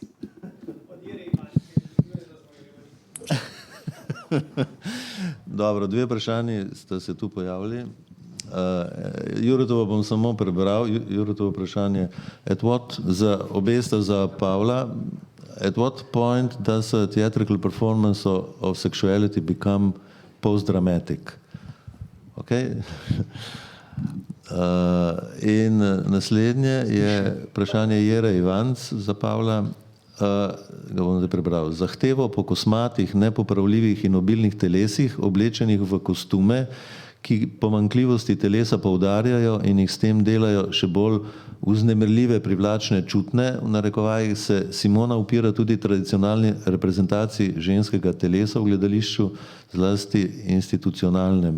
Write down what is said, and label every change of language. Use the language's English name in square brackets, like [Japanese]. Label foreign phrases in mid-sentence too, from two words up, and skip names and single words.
[Slovenian] Od Jere Ivanc, Dobro, dve vprašanji sta se tu pojavili. Juretovo bom samo prebral, Juretovo vprašanje. Obe sta za Pavla. [English] at what point does a theatrical performance of sexuality become post-dramatic? Okay? [Slovenian] In naslednje je vprašanje Jere Ivanc za Pavla, ga bom zdaj prebral. Zahtevo po kosmatih, nepopravljivih in obilnih telesih, oblečenih v kostume, ki pomanjkljivosti telesa poudarjajo in jih s tem delajo še bolj vznemirljive, privlačne, čutne, v narekovajih se Simona upira tudi tradicionalni reprezentaciji ženskega telesa v gledališču, zlasti institucionalnem.